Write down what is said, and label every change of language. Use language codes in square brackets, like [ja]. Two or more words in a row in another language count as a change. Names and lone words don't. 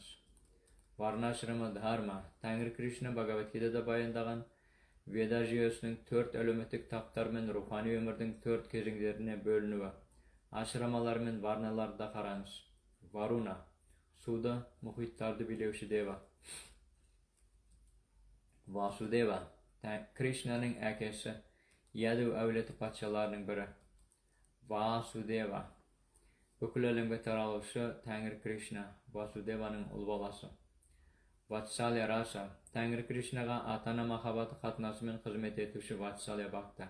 [kk] Варнашрама Дхарма Тәңір Кришна Бхагават-гитада баяндаған Веда жүйесінің 4 әлеуметтік таптар мен рухани өмірдің 4 кезеңдеріне бөлінуі. Ашрамалар мен варналарда қараңыз. Варуна суды, мұхиттарды билеуші дева. Васудева Кришнаның әкесі, Яду әулеті патшаларының бірі. Васудева бүкіл әлемге таралушы Тәңір Кришна, Васудеваның ұл баласы. Ватсалия Раса Тәңір Кришнаға атана махаббаты қатынасымен қызмет етуші Ватсалия Бхакта.